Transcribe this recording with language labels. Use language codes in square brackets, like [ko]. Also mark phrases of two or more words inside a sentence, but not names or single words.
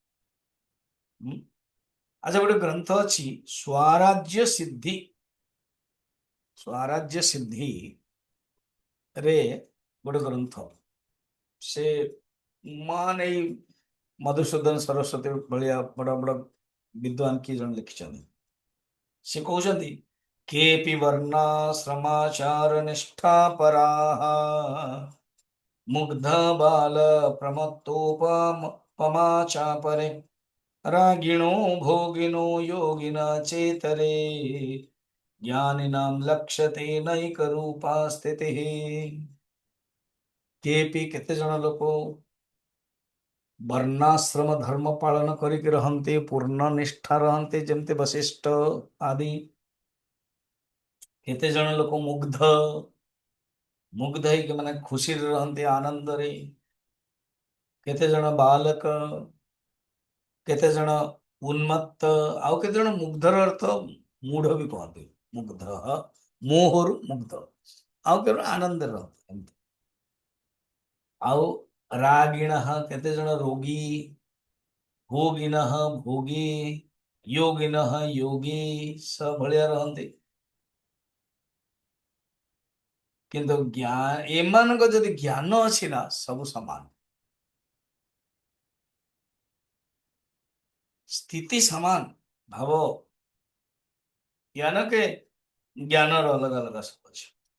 [or] ଆଚ୍ଛା ଗୋଟେ ଗ୍ରନ୍ଥ ଅଛି ସ୍ୱରାଜ୍ୟ ସିଦ୍ଧି, ସ୍ୱରାଜ୍ୟ ସିଦ୍ଧି ରେ ଗୋଟେ ଗ୍ରନ୍ଥ, ସେ ମାନେ ଏଇ ମଧୁସୂଦନ ସରସ୍ୱତୀ ଭଳିଆ ବଡ ବଡ ବିଦ୍ୱାନ କିଏ ଜଣେ ଲେଖିଛନ୍ତି। ସେ କହୁଛନ୍ତି [sa] केपि वर्णाश्रमाचार निष्ठा पराः मुग्ध बाल प्रमत्तोपमा चापरे रागिणो भोगिनो योगिना चेतरे ज्ञानिनां लक्ष्यते नैक रूपा स्थितिः। [or] କେପି କେତେ ଜଣ ଲୋକ ବର୍ଣ୍ଣାଶ୍ରମ ଧର୍ମ ପାଳନ କରିକି ରହନ୍ତି, ପୂର୍ଣ୍ଣ ନିଷ୍ଠା ରହନ୍ତି, ଯେମିତି ବଶିଷ୍ଠ ଆଦି। କେତେ ଜଣ ଲୋକ ମୁଗ୍ଧ, ମୁଗ୍ଧ ହେଇକି ମାନେ ଖୁସିରେ ରହନ୍ତି, ଆନନ୍ଦରେ। କେତେ ଜଣ ବାଲକ, କେତେ ଜଣ ଉନ୍ମତ୍ତ, ଆଉ କେତେ ଜଣ ମୁଗ୍ଧର ଅର୍ଥ ମୂଢ ବି କହନ୍ତି। ମୁଗ୍ଧ ମୋହରୁ ମୁଗ୍ଧ, ଆଉ କେତେ ଜଣ ଆନନ୍ଦରେ ରହନ୍ତି ଏମିତି। ଆଉ ରାଗିଣ କେତେ ଜଣ ରୋଗୀ, ଭୋଗିନ ଭୋଗୀ, [sa] योगिनः योगी [or] स भଳିଆ ରହନ୍ତି। କିନ୍ତୁ ଏମାନଙ୍କ ଯଦି ଜ୍ଞାନ ଅଛି ନା ସବୁ ସମାନ, ସ୍ଥିତି ସମାନ। ଭାବ ଜ୍ଞାନ के ଜ୍ଞାନର ଅଲଗା ଅଲଗା ସବୁ ଅଛି।